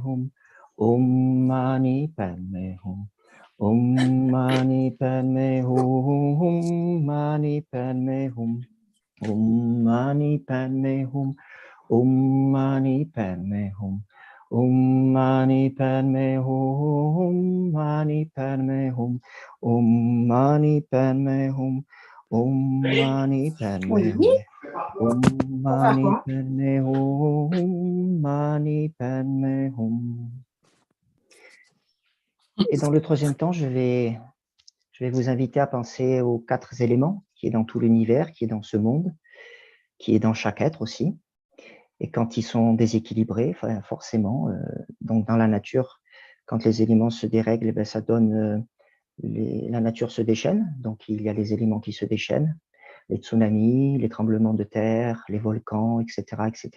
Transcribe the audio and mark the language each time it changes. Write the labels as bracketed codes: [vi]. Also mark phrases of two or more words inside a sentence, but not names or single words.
[sa] Hum, Om Mani Padme Hum, Om Mani Padme Hum, Mani Padme Hum, Om Mani Padme Hum, Om Mani Padme Hum, Om Mani Padme Hum, Mani Padme Hum, Om Mani Padme Hum. Om Mani Padme Hum, Om Mani Padme Hum, Mani Padme Hum. [fr] Et dans le troisième temps, je vais vous inviter à penser aux 4 éléments qui est dans tout l'univers, qui est dans ce monde, qui est dans chaque être aussi. Et quand ils sont déséquilibrés, forcément, donc dans la nature, quand les éléments se dérèglent, ben ça donne la nature se déchaîne, donc il y a les éléments qui se déchaînent, les tsunamis, les tremblements de terre, les volcans, etc., etc.